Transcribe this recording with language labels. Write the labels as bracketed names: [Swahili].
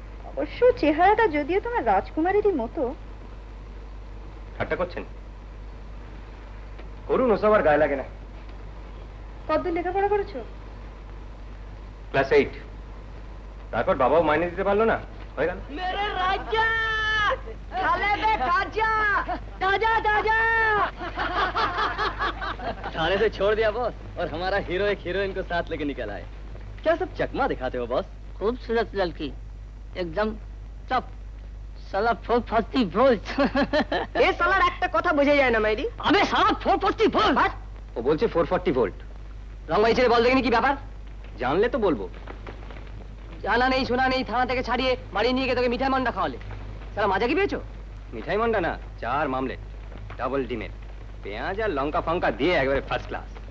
[Bangla] অবশ্য চেহারাটা যদিও তোমার রাজকুমারেরই মতো। ঠাট্টা করছেন? করুন, ওসব আর গায়ে লাগে না। কতদূর লেখাপড়া করেছো? ক্লাস 8। তারপর বাবাও মাইনে দিতে পারলো না, হয়ে গেল। [Hindi] मेरे राजा खाले में खाजा ताजा ताजा। थाने से छोड़ दिया बॉस, और हमारा हीरो एक हीरोइन को साथ लेके निकल आए। क्या सब चकमा दिखाते हो बॉस? खूबसूरत लड़की, एकदम टप, साला 440 वोल्ट। ये साला [Bangla] একটা কথা বুঝে যায় না মাইরি। আবে সালা 440 ভোল্ট। ও বলছে 440 ভোল্ট। রংবাই ছেড়ে বল দেখিনি কি ব্যাপার? জানলে তো বলবো। জানা নেই শোনা নেই, থানা থেকে ছাড়িয়ে বাড়ি নিয়ে গিয়ে তোকে মিঠাই মন্ডা খাওয়ালে। সারা মাজা কি পেয়েছো? মিঠাই মন্ডা না, চার মামলে, ডাবল ডিমের, পেঁয়াজ আর লঙ্কা ফঙ্কা দিয়ে একবারে ফার্স্ট ক্লাস।